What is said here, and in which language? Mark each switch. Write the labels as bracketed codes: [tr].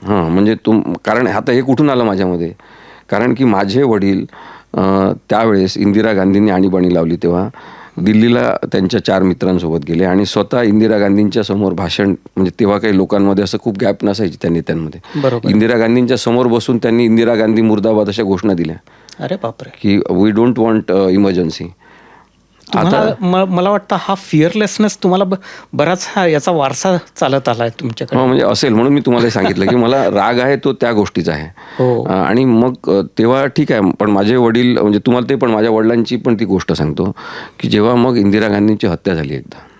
[mr] हां, म्हणजे कारण आता हे कुठून आलं माझ्यामध्ये, कारण की माझे वडील त्यावेळेस इंदिरा गांधींनी आणीबाणी लावली तेव्हा दिल्लीला त्यांच्या 4 मित्रांसोबत गेले आणि स्वतः इंदिरा गांधींच्या समोर भाषण, म्हणजे तेव्हा काही लोकांमध्ये असं खूप गॅप नसायची त्या नेत्यांमध्ये. बरोबर. इंदिरा गांधींच्या समोर बसून त्यांनी इंदिरा गांधी मुर्दाबाद अशा घोषणा दिल्या. अरे बापरे. [en] की we don't want emergency. [mr] आता मला वाटतं हा फिअरलेसनेस तुम्हाला बराच याचा वारसा चालत आलाय तुमच्याकडे. म्हणजे असेल म्हणून मी तुम्हाला सांगितलं की मला राग आहे तो त्या गोष्टीचा आहे. आणि मग तेव्हा ठीक आहे, पण माझे वडील, म्हणजे तुम्हाला ते पण माझ्या वडिलांची पण ती गोष्ट सांगतो की जेव्हा मग इंदिरा गांधींची हत्या झाली एकदा.